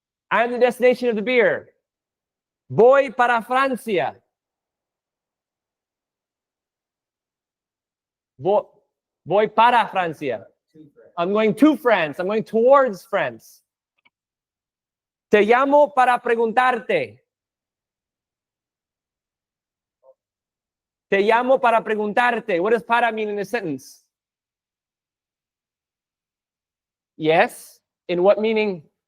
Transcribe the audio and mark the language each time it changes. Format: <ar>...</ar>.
<en>I'm the destination of the beer.</en> <es>Voy para Francia. Voy para Francia.</es> <en>I'm going to France. I'm going towards France.</en> <es>Te llamo para preguntarte. Te Te llamo para preguntarte.</es> <en>What does para mean in a sentence? Yes. In what meaning?</en>